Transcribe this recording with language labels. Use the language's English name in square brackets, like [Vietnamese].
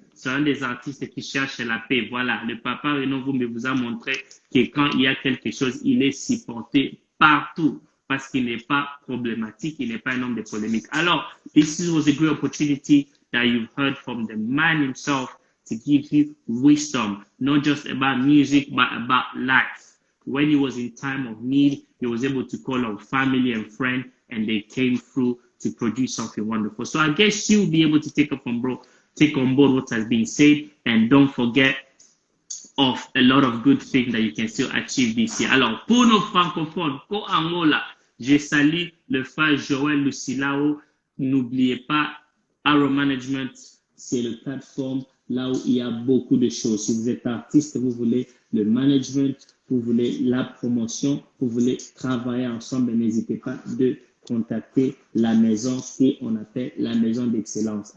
[French] c'est un des artistes qui cherche la paix. Voilà, le papa Renan Vumbi vous a montré que quand il y a quelque chose, il est supporté partout parce qu'il n'est pas problématique, il n'est pas un homme de polémique. [English] Alors, this was a great opportunity that you've heard from the man himself to give you wisdom, not just about music, but about life. When he was in time of need, he was able to call on family and friends, and they came through to produce something wonderful. So I guess you'll be able to take on board what has been said, and don't forget of a lot of good things that you can still achieve this year. [French] Alors, pour nos francophones, pour Angola, je salue le frère Joël Lucilao. N'oubliez pas, Arrow Management, c'est le plateforme là où il y a beaucoup de choses. Si vous êtes artiste, vous voulez le management, vous voulez la promotion, vous voulez travailler ensemble, n'hésitez pas de contacter la maison qu'on appelle la maison d'excellence.